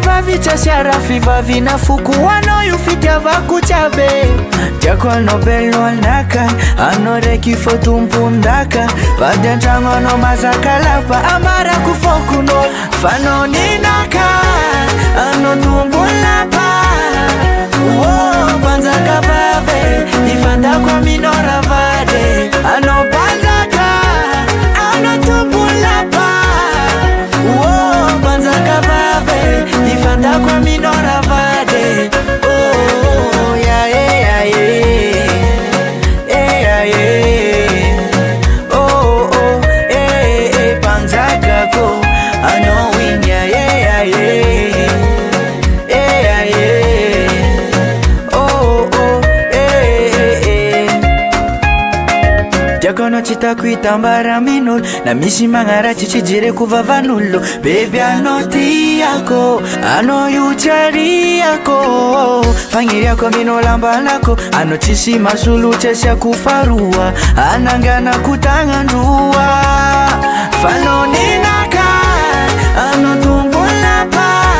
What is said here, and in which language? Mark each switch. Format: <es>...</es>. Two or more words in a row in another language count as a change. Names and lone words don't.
<mg>vavitra siara fivavina foko Anao io fitiavako tsiabe Tiako anao belo anaka Anao reky fo tompondaka Vady antragno anao mazaka lapa Amarako fokono Fanao ninaka Anao tombon-lapa Banjaka vave Ifandako aminora vade Anao banjaka Anao tombon-lapa Banjaka vave Ifandako aminora vade</mg> <en>Oh yeah yeah yeah Yeah yeah Oh oh</en> <mg>banjaka ko Anao winya</mg> <en>yeah yeah Yeah yeah Oh oh</en> <mg>mitambara minolo na misy magnaratsy tsy jereko vavanolo bebe anao tiako anao io tsariako fagniriako aminao lambanako anao tsisy masolotsy asiako faroa ananganako tagnandroa fanao ninaka anao tombolapa</mg>